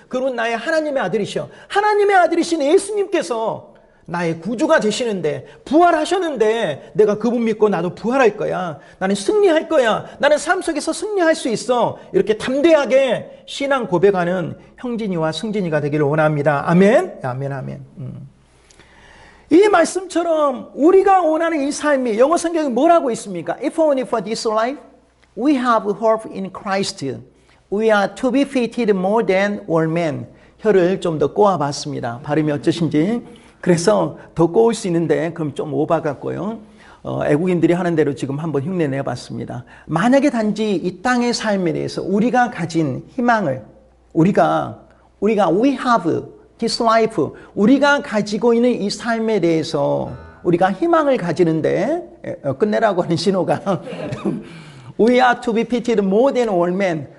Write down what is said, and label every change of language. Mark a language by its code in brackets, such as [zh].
[ko] 그분은 나의 하나님의 아들이셔. 하나님의 아들이신 예수님께서 나의 구주가 되시는데 부활하셨는데 내가 그분 믿고 나도 부활할 거야. 나는 승리할 거야. 나는 삶 속에서 승리할 수 있어. 이렇게 담대하게 신앙 고백하는 형진이와 승진이가 되기를 원합니다. 아멘. 아멘. 아멘. 이 말씀처럼 우리가 원하는 이 삶이 영어 성경에 뭐라고 있습니까? [en] If only for this life we have hope in Christ. We are to be fitted more than all men. [ko] 혀를 좀 더 꼬아봤습니다. 발음이 어쩌신지. 그래서 더 꼬을 수 있는데 그럼 좀 오바 같고요. 애국인들이 하는 대로 지금 한번 흉내 내봤습니다. 만약에 단지 이 땅의 삶에 대해서 우리가 가진 희망을 우리가 [en] we have this life [ko] 우리가 가지고 있는 이 삶에 대해서 우리가 희망을 가지는데 끝내라고 하는 신호가 [en] We are to be pitied more than all men.